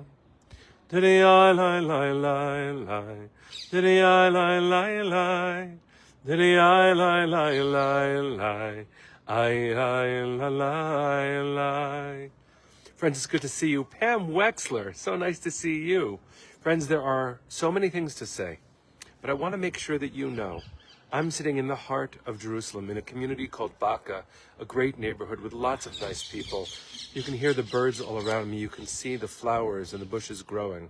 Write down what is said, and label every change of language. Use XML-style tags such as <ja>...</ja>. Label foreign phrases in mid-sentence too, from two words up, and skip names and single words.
<en>Diddy I lie lie lie lie, diddy I lie lie lie, diddy I lie lie lie lie, I lie lie. Friends, it's good to see you. Pam Wexler, so nice to see you. Friends, there are so many things to say, but I want to make sure that you know I'm sitting in the heart of Jerusalem in a community called Baka, a great neighborhood with lots of nice people. You can hear the birds all around me. You can see the flowers and the bushes growing.</en>